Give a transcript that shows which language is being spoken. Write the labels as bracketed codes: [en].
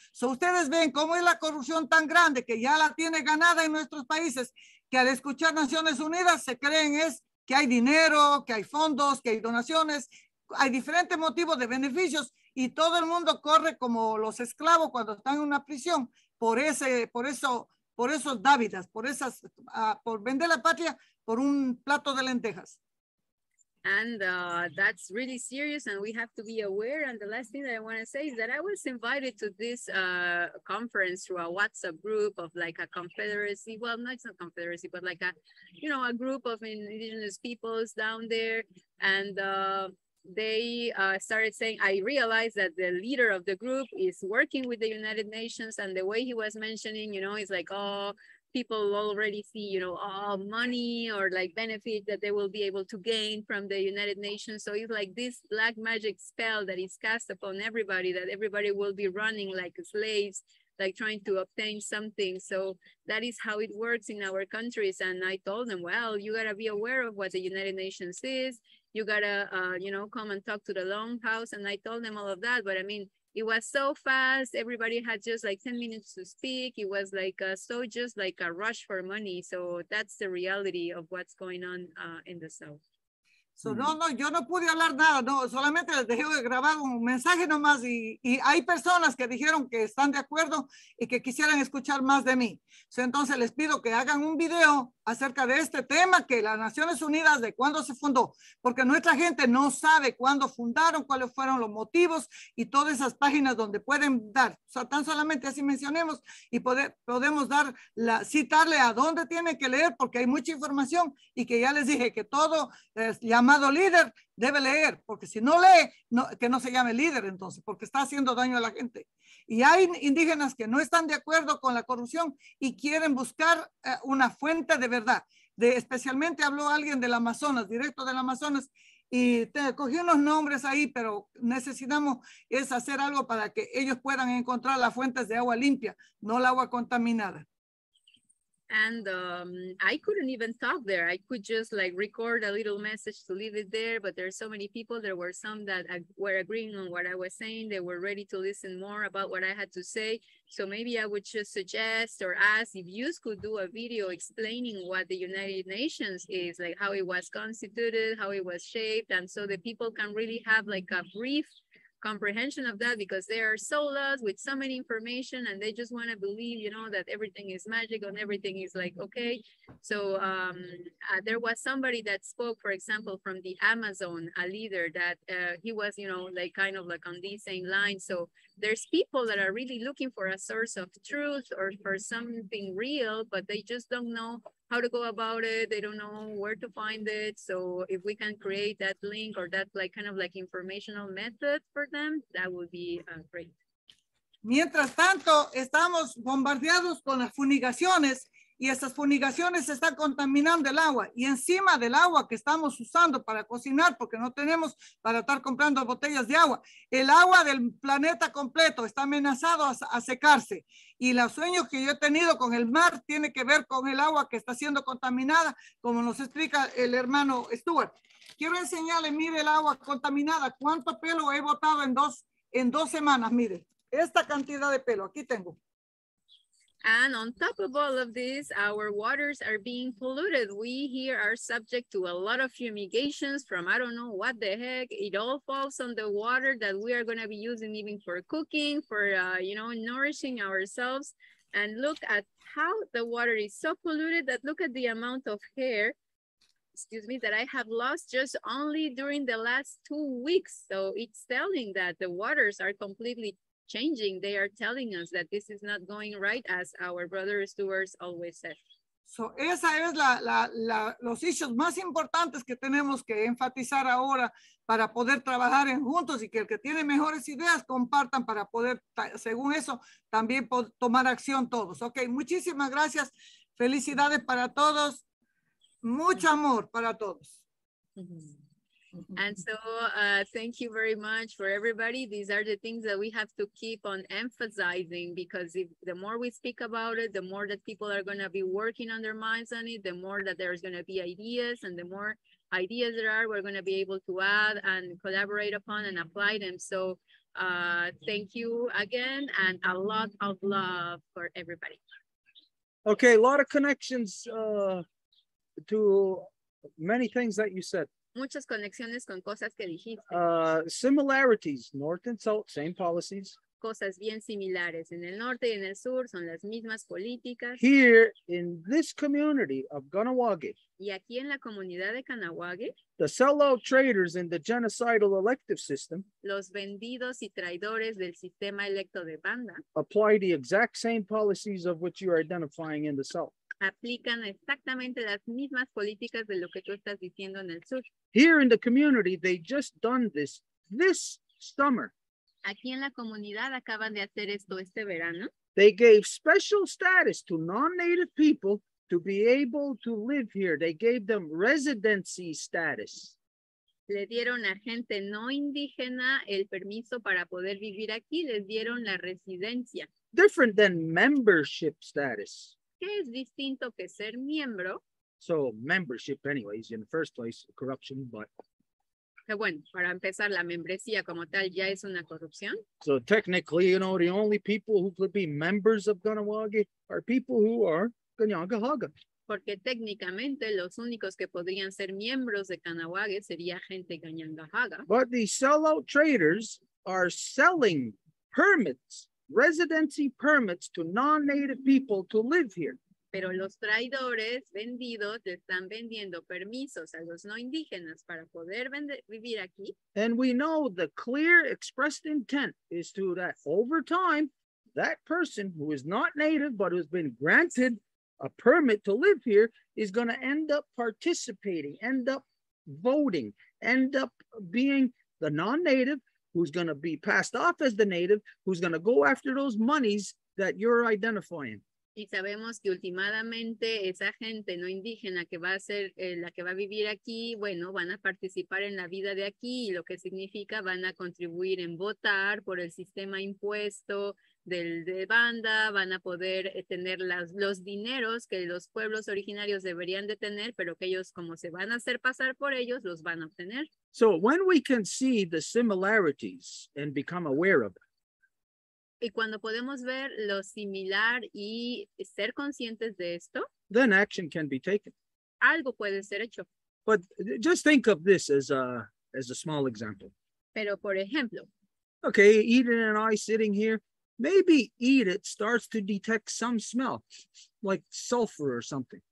[es] So, ustedes ven cómo es la corrupción tan grande que ya la tiene ganada en nuestros países, que al escuchar Naciones Unidas se creen es que hay dinero, que hay fondos, que hay donaciones, hay diferentes motivos de beneficios y todo el mundo corre como los esclavos cuando están en una prisión por esos dávidas, por vender la patria por un plato de lentejas. [en] And that's really serious and we have to be aware. And the last thing that I want to say is that I was invited to this conference through a WhatsApp group of like a confederacy. Well, no, it's not confederacy, but like a group of indigenous peoples down there. And they started saying, I realized that the leader of the group is working with the United Nations. And the way he was mentioning, is like, oh, people already see, money or like benefit that they will be able to gain from the United Nations. So it's like this black magic spell that is cast upon everybody, that everybody will be running like slaves, like trying to obtain something. So that is how it works in our countries. And I told them, well, you gotta be aware of what the United Nations is. You gotta, come and talk to the Longhouse. And I told them all of that. But I mean, it was so fast. Everybody had just like 10 minutes to speak. It was like just like a rush for money. So that's the reality of what's going on in the South. [es] So, no, yo no pude hablar nada, no, solamente les dejé grabar un mensaje nomás y hay personas que dijeron que están de acuerdo y que quisieran escuchar más de mí. So, entonces les pido que hagan un video acerca de este tema, que las Naciones Unidas, de cuándo se fundó, porque nuestra gente no sabe cuándo fundaron, cuáles fueron los motivos y todas esas páginas donde pueden dar. O sea, tan solamente así mencionemos y podemos dar citarle a dónde tienen que leer, porque hay mucha información y que ya les dije que todo llamado líder debe leer, porque si no lee, que no se llame líder entonces, porque está haciendo daño a la gente. Y hay indígenas que no están de acuerdo con la corrupción y quieren buscar una fuente de verdad. Especialmente habló alguien del Amazonas, directo del Amazonas, y cogí unos nombres ahí, pero necesitamos es hacer algo para que ellos puedan encontrar las fuentes de agua limpia, no el agua contaminada. [en] And I couldn't even talk there. I could just like record a little message to leave it there, but there's so many people. There were some that were agreeing on what I was saying. They were ready to listen more about what I had to say. So maybe I would just suggest or ask if you could do a video explaining what the United Nations is, like how it was constituted, how it was shaped. And so the people can really have like a brief comprehension of that, because they are so lost with so many information and they just want to believe, you know, that everything is magic and everything is like, okay. So there was somebody that spoke, for example, from the Amazon, a leader that he was, you know, like kind of like on these same lines. So there's people that are really looking for a source of truth or for something real, but they just don't know how to go about it. They don't know where to find it. So if we can create that link or that like kind of like informational method for them, that would be great. [es] Mientras tanto, estamos bombardeados con las fumigaciones y esas fumigaciones están contaminando el agua, y encima del agua que estamos usando para cocinar, porque no tenemos para estar comprando botellas de agua, el agua del planeta completo está amenazado a secarse, y los sueños que yo he tenido con el mar tiene que ver con el agua que está siendo contaminada, como nos explica el hermano Stuart. Quiero enseñarle, mire el agua contaminada, cuánto pelo he botado en dos semanas, mire, esta cantidad de pelo, aquí tengo. [en] And on top of all of this, our waters are being polluted. We here are subject to a lot of fumigations from, I don't know what the heck. It all falls on the water that we are going to be using even for cooking, for, you know, nourishing ourselves. And look at how the water is so polluted that look at the amount of hair, excuse me, that I have lost just only during the last 2 weeks. So it's telling that the waters are completely changing. They are telling us that this is not going right, as our brother stewards always said. [es] So esa es los issues más importantes que tenemos que enfatizar ahora para poder trabajar en juntos, y que el que tiene mejores ideas compartan para poder, según eso, también tomar acción todos. Ok, muchísimas gracias. Felicidades para todos. Mucho amor para todos. [en] And so thank you very much for everybody. These are the things that we have to keep on emphasizing, because the more we speak about it, the more that people are going to be working on their minds on it, the more that there's going to be ideas, and the more ideas there are, we're going to be able to add and collaborate upon and apply them. So thank you again, and a lot of love for everybody. Okay, a lot of connections to many things that you said. [es] Muchas conexiones con cosas que dijiste. [en] Similarities, North and South, same policies. [es] Cosas bien similares. En el norte y en el sur son las mismas políticas. [en] Here in this community of Ganawage, [es] y aquí en la comunidad de Kahnawake, [en] the sellout traders in the genocidal elective system, [es] los vendidos y traidores del sistema electo de banda, [en] apply the exact same policies of which you are identifying in the South. [es] Aplican exactamente las mismas políticas de lo que tú estás diciendo en el sur. [en] Here in the community, they just done this summer. [es] Aquí en la comunidad acaban de hacer esto este verano. [en] They gave special status to non-native people to be able to live here. They gave them residency status. [es] Le dieron a gente no indígena el permiso para poder vivir aquí. Les dieron la residencia. [en] Different than membership status. [es] Que es distinto que ser miembro. [en] So membership anyways, in the first place, corruption, but. [es] Que bueno, para empezar, la membresía como tal ya es una corrupción. [en] So technically, you know, the only people who could be members of Ganawage are people who are Ganyangahaga. [es] Porque técnicamente los únicos que podrían ser miembros de Kahnawake sería gente Kañangajaga. [en] But these sellout traders are selling permits, residency permits to non-native people to live here. [es] Pero los traidores vendidos le están vendiendo permisos a los no indígenas para poder vivir aquí. [en] And we know the clear expressed intent is to that over time, that person who is not native but who's been granted a permit to live here is going to end up participating, end up voting, end up being the non-native who's going to be passed off as the native, who's going to go after those monies that you're identifying. [es] Y sabemos que últimamente esa gente no indígena que va a ser la que va a vivir aquí, bueno, van a participar en la vida de aquí, y lo que significa van a contribuir en votar por el sistema impuesto de banda, van a poder tener los dineros que los pueblos originarios deberían de tener, pero que ellos, como se van a hacer pasar por ellos, los van a obtener. [en] So when we can see the similarities and become aware of it, [es] y cuando podemos ver lo similar y ser conscientes de esto, [en] then action can be taken. [es] Algo puede ser hecho. [en] But just think of this as a small example. [es] Pero por ejemplo, [en] okay, Edith and I sitting here, maybe Edith starts to detect some smell, like sulfur or something.